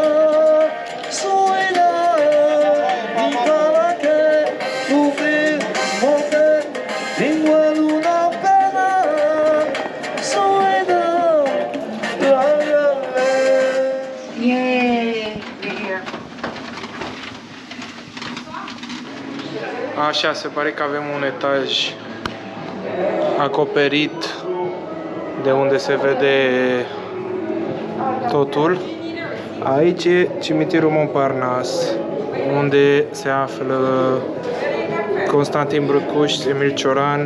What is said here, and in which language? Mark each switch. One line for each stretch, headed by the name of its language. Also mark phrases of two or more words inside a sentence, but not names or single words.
Spanish: suena y para que sufrir porque sin alguna pena suena la violencia.
Romanian: Așa, se pare că avem un etaj acoperit de unde se vede totul. Aici e cimitirul Montparnasse, unde se află Constantin Brăcuș, Emil Cioran.